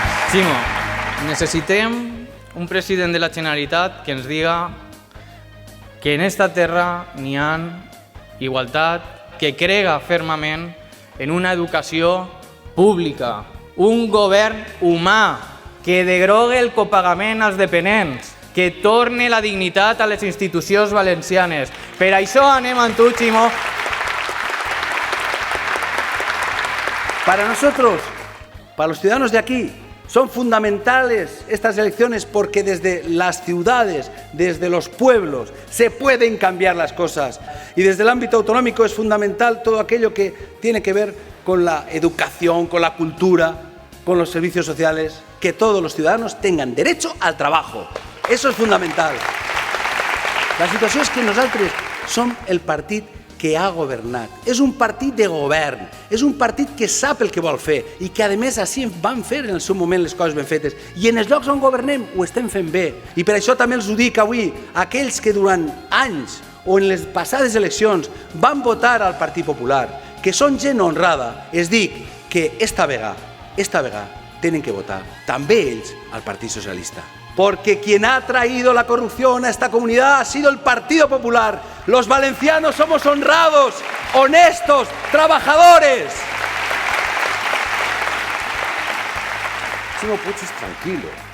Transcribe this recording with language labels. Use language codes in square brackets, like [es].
[ca] Ximo, necessitem un president de la Generalitat que ens diga que en esta terra n'hi ha igualtat, que crega fermament en una educació pública, un govern humà, que derogue el copagament als dependents, que torne la dignitat a les institucions valencianes. Per això anem amb tu, Ximo. [es] Para nosotros, para los ciudadanos de aquí, son fundamentales estas elecciones porque desde las ciudades, desde los pueblos, se pueden cambiar las cosas. Y desde el ámbito autonómico es fundamental todo aquello que tiene que ver con la educación, con la cultura, con los servicios sociales, que todos los ciudadanos tengan derecho al trabajo. Eso es fundamental. [ca] La situació és que nosaltres som el partit que ha governat. És un partit de govern, és un partit que sap el que vol fer i que, a més, així van fer en el seu moment les coses ben fetes. I en els llocs on governem ho estem fent bé. I per això també els ho dic avui, aquells que durant anys o en les passades eleccions van votar al Partit Popular, que són gent honrada, els dic que esta vegada tenen que votar també ells al Partit Socialista. [es] Porque quien ha traído la corrupción a esta comunidad ha sido el Partido Popular. Los valencianos somos honrados, honestos, trabajadores. Ximo Puig es tranquilo.